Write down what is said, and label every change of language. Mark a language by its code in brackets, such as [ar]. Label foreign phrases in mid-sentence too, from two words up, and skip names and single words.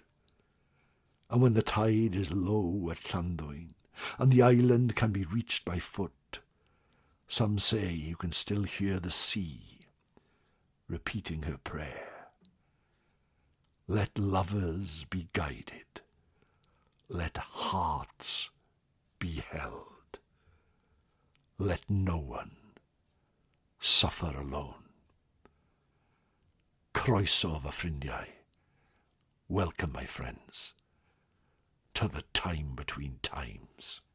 [en] And when the tide is low at Llanddwyn, and the island can be reached by foot, some say you can still hear the sea repeating her prayer. Let lovers be guided. Let hearts be held. Let no one suffer alone. [cy] Croeso fy ffrindiau. [en] Welcome, my friends, to the time between times.